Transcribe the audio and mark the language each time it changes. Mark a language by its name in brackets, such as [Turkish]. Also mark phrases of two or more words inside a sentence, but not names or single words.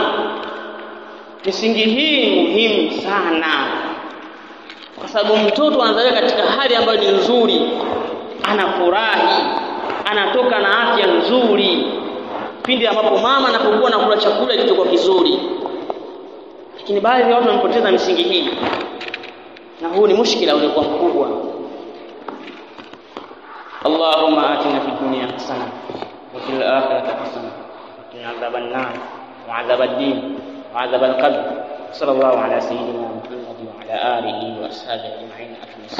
[Swahili] Misingi hii muhimu sana, kwa sababu mtoto anazaliwa katika hali ambayo ni nzuri, anafurahi, anatoka na afya nzuri pindi ambapo mama anapokuwa anakula chakula kilichokuwa kizuri. Lakini baadhi ya watu wamepoteza misingi hii, na huu ni mushkila uliokuwa mkubwa. [Arabic] اللهم آتنا في الدنيا حسنة وفي الآخرة حسنة وقنا عذاب النار وعذاب الدين وعذاب القبر. صلى الله على سيدنا محمد وعلى آله وأصحابه أجمعين.